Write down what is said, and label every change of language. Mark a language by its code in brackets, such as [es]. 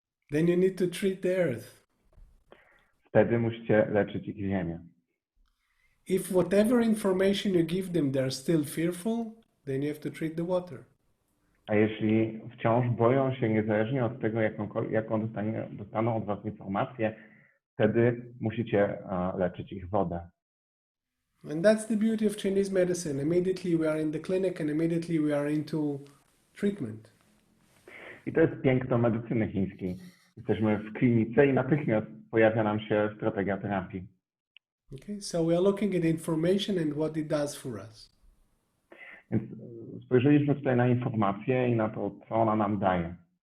[en] Then you need to treat the earth. [pl] Wtedy musicie leczyć ich Ziemię. [en] If whatever information you give them, they're still fearful, then you have to treat the water. [pl] A jeśli wciąż boją się, niezależnie od tego, jaką dostaną od Was informację, wtedy musicie leczyć ich wodę. [en] And that's the beauty of Chinese medicine. Immediately we are in the clinic and immediately we are into treatment. [pl] I to jest piękno medycyny chińskiej. Jesteśmy w klinice i natychmiast pojawia nam się strategia terapii. [en] Okay, so we are looking at information and what it does for us. [pl] Więc spojrzeliśmy tutaj na informację i na to, co ona nam daje.